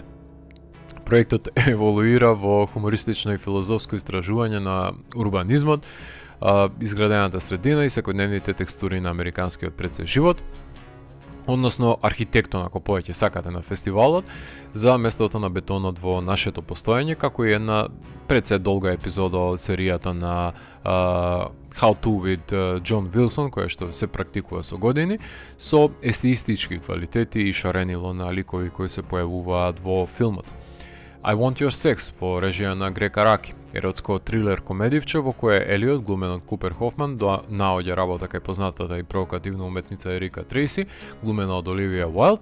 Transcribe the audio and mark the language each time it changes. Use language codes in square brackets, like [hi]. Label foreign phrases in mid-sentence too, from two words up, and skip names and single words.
[mk] Проектот еволуира во хумористично и филозофско истражување на урбанизмот, изградената средина и секојдневните текстури на американскиот предсе живот, односно архитектон, ако повеќе сакате, на фестивалот, за местото на бетонот во нашето постоење, како и една предсе долга епизода од серијата на How to with Џон Вилсон, која што се практикува со години, со есеистички квалитети и шаренило на ликови кои се појавуваат во филмот. I Want Your Sex во режија на Грег Араки, еротско трилер комедивче во кое Елиот, глумен од Купер Хофман, наоѓа работа кај познатата и провокативна уметница Ерика Трейси, глумена од Оливија Уайлд.